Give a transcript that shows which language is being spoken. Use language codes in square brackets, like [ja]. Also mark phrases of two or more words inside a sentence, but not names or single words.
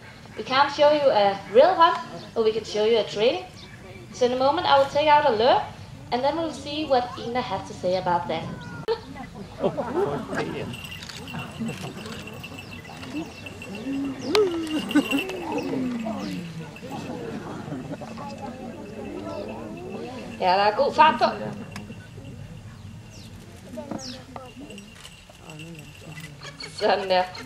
[en] We can't show you a real hunt, but we can show you a training. So in a moment I will take out a lure, and then we'll see what Ina has to say about that. [da] Ja, der er god fart på. Sådan der.